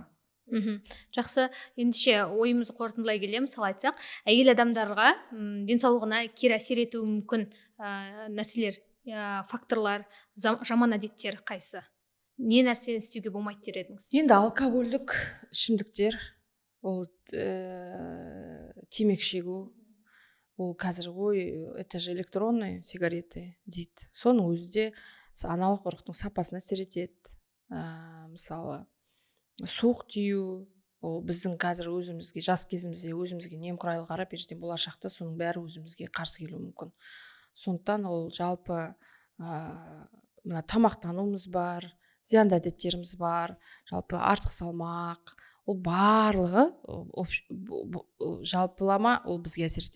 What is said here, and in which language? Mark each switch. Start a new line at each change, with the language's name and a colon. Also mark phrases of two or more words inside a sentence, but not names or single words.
Kazakh: Жақсы, ендеше ойымызды қорытындылай келе мысалы айтсақ, әйел адамдарға денсаулығына кері әсер етуі мүмкін нәрселер, факторлар, жаман әдеттер қайсы? Не нәрсені істеуге болмайды дер едіңіз? Енді алкогольдік ішімдіктер, ол темекі шегу, ол қазір
Russian: это же электронные сигареты
Kazakh: дейді. Соның өзі де аналық ұрықтың сапасына әсер етеді. Мысалы суық тию, ол біздің қазір өзімізге, жас кезімізде өзімізге немқұрайлы қарап, ертең болашақта соның бәрі өзімізге қарсы келуі мүмкін. Сондықтан ол жалпы мына тамақтануымыз бар, зиянды әдеттеріміз бар, жалпы артық салмақ, ол барлығы жалпылама ол бізге әсер етеді.